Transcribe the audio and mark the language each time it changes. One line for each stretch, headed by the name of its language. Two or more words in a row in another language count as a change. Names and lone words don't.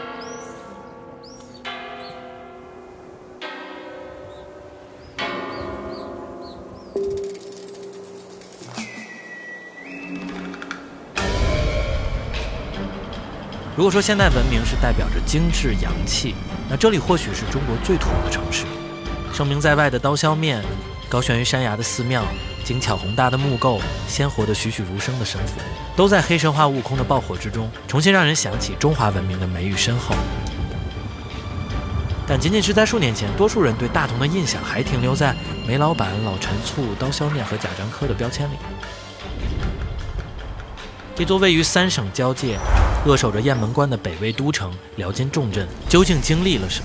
Chinese: 如果說現代文明是代表着精緻洋氣，那這裡或許是中國最土的城市。聲名在外的刀削麵，高懸於山崖的寺廟，精巧宏大的木構，鮮活的栩栩如生的神符，都在黑神話悟空的爆火之中，重新讓人想起中華文明的美譽深厚。但僅僅是在數年前，多數人對大同的印象還停留在煤老板、老陳醋、刀削麵和賈樟柯的標籤裡。這座位於三省交界，扼守着雁門關的北魏都城遼金重鎮，究竟經歷了什麼？